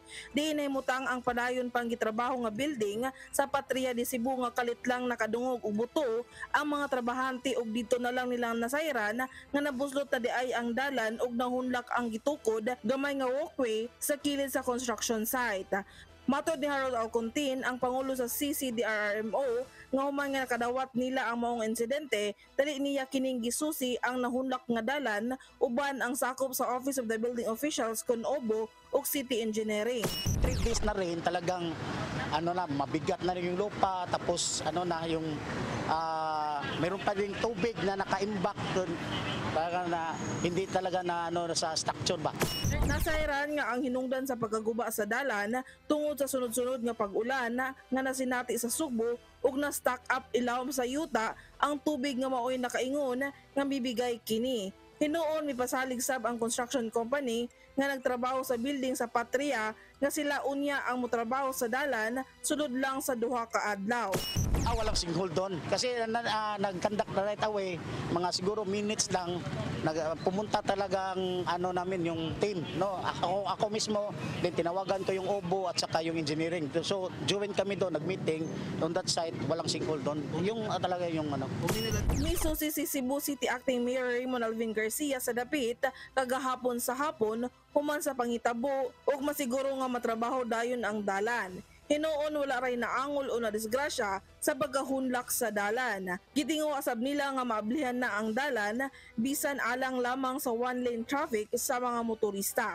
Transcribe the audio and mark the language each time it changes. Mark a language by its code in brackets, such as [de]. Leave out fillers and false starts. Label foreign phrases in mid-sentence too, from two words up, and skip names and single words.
[ceb] Di nahimutang ang padayon pang gitrabaho nga building sa Patria de Cebu nga kalit lang nakadungog og buto ang mga trabahante og dito na lang nilang nasayran nga nabuslot na di ay ang dalan og nahunlak ang gitukod gamay nga walkway sa kilid sa [en] construction site. [ceb] Matod ni Harold Alcontin, ang Pangulo sa CCDRRMO, nga human nga nakadawat nila ang maong insidente, dali niya kining gisusi ang nahunlak nga dalan, uban ang sakop sa Office of the Building Officials, CONOBO, ug City Engineering. [tl] 3 days na rin talagang mabigat na rin yung lupa, tapos yung mayroon pa rin tubig na nakaimbak doon. Parang na hindi talaga na sa structure ba. [ceb] Nasayran nga ang hinungdan sa pagkaguba sa dalan tungod sa sunod-sunod nga pag-ulan nga nasinati sa Sugbo ug na-stock up ilawom sa yuta ang tubig nga maoy nakaingon nga bibigay kini. Hinuon mipasalig sab ang construction company nga nagtrabaho sa building sa Patria nga sila unya ang motrabaho sa dalan sulod lang sa duha ka adlaw. [tl] Walang sinkhole doon kasi nag-conduct na [en] right away, [tl] mga siguro minutes lang pumunta talagang namin yung team, no. Ako mismo din tinawagan ko yung OBO at saka yung engineering. So join kami doon, nag-meeting [en] on that site, [tl] walang sinkhole doon. Yung talaga yung [ceb] Misusi si Cebu City Acting Mayor Raymond Alvin Garcia sa dapit kagahapon sa hapon human sa pangitabo ug masiguro nga matrabaho dayon ang dalan. Hinuon wala ray naangol o na disgrasya sa pagkahunlak sa dalan. Gitingo asab nila nga maablihan na ang dalan bisan alang lamang sa [en] one-lane traffic [ceb] sa mga motorista.